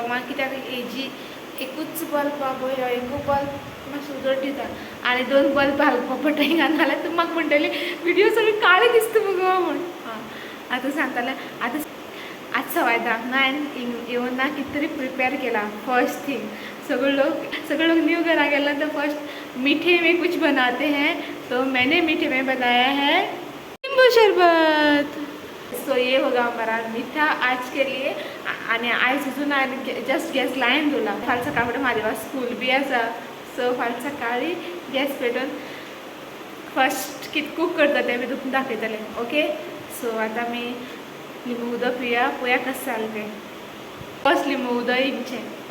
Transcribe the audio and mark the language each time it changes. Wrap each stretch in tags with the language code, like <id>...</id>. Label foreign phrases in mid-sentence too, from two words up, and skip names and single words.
<kok>म्हाका कित्याक हेजी एकूच बल्ब पळय हो एकूच बल्ब मातसो उजवाड दिता आनी 2 बल्ब घालपा पडटा हिंगा. नाल्यार तूं म्हाका म्हणटली व्हिडिओ सगळी काळी दिसता मुगो म्हूण. आतां सांगतालें आतां आज 10:15 ना हांवें येवन ना कितें तरी प्रिपेर केला.</kok> <en>first thing</en> <hi>सगळे लोग न्यू</hi> <kok>घरा गेला</kok> <hi>तो फर्स्ट मीठे में कुछ बनाते हैं. तो मैंने मीठे में बनाया है नींबू शरबत. सो ये होगा हमारा मीठा आज के लिए.</hi> <kok>आनी आयज अजून हांवें जस्ट गॅस लायन दवरला. फाल्यां सकाळ फुडें म्हाजे स्कूल बी आसा. सो फाल्यां सकाळीं गॅस पेटोवन फर्स्ट कितें कूक करता तें बी तुमकां दाखयतलें.</kok> <en>okay so</en> <kok>आतां आमी लिंबू उदक पिवया. पळया कशें जालें तें. फर्स्ट लिंबू उदक इंचें.</kok>